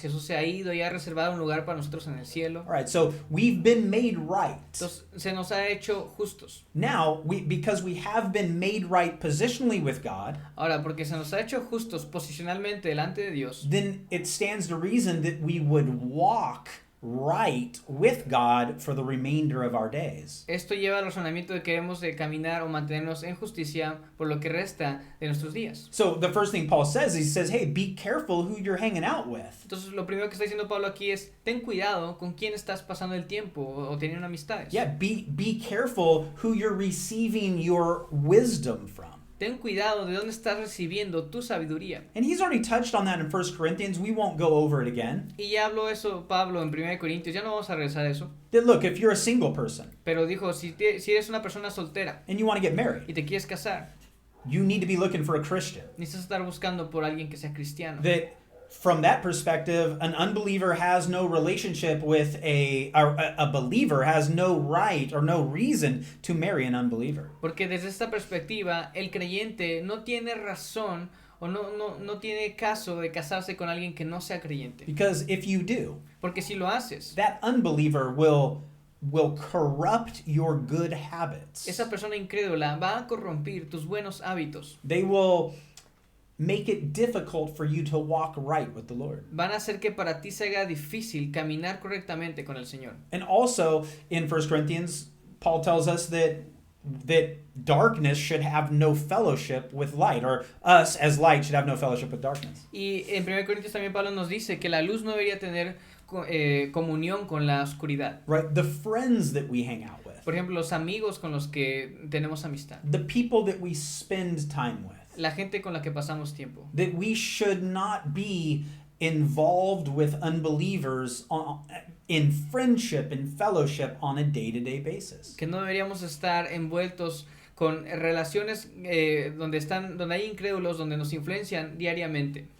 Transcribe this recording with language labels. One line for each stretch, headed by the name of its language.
Spanish: Jesús se ha ido y ha reservado un lugar para nosotros en el cielo.
English: All right, so we've been made right.
Spanish: Entonces se nos ha hecho justos.
English: Now, because we have been made right positionally with God,
Spanish: ahora porque se nos ha hecho justos posicionalmente delante de Dios,
English: then it stands to reason that we would walk right with God for the remainder of our days.
Spanish: Esto lleva al razonamiento de que debemos de caminar o mantenernos en justicia por lo que resta de nuestros días.
English: So the first thing Paul says, he says, hey, be careful who you're hanging out with.
Spanish: Entonces lo primero que está diciendo Pablo aquí es, ten cuidado con quién estás pasando el tiempo o teniendo amistades.
English: Yeah, be careful who you're receiving your wisdom from.
Spanish: Ten cuidado de dónde estás recibiendo tu sabiduría.
English: And he's already touched on that in 1 Corinthians. We won't go over it again.
Spanish: Y ya habló eso Pablo en 1 Corintios, ya no vamos a regresar a eso.
English: That look, if you're a single person
Spanish: Pero dijo, si eres una persona soltera
English: and you want to get married,
Spanish: y te quieres casar,
English: you need to be looking for a Christian.
Spanish: necesitas estar buscando por alguien que sea cristiano.
English: That from that perspective, an unbeliever has no relationship with a believer has no right or no reason to marry an unbeliever.
Spanish: Porque desde esta perspectiva, el creyente no tiene razón o no tiene caso de casarse con alguien que no sea creyente.
English: Because if you do,
Spanish: porque si lo haces,
English: that unbeliever will corrupt your good habits.
Spanish: Esa persona incrédula va a corrompir tus buenos hábitos.
English: They will make it difficult for you to walk right with the Lord.
Spanish: Van a hacer que para ti se haga difícil caminar correctamente con el Señor.
English: And also in 1 Corinthians, Paul tells us that darkness should have no fellowship with light, or us as light should have no fellowship with darkness.
Spanish: Y en 1 Corintios también Pablo nos dice que la luz no debería tener comunión con la oscuridad.
English: Right? The friends that we hang out with.
Spanish: Por ejemplo, los amigos con los que tenemos amistad.
English: the people that we spend time with.
Spanish: La gente con la que pasamos tiempo.
English: That we should not be involved with unbelievers in friendship and fellowship on a day-to-day basis.
Spanish: Que no deberíamos estar envueltos con relaciones donde hay incrédulos, donde nos influencian diariamente.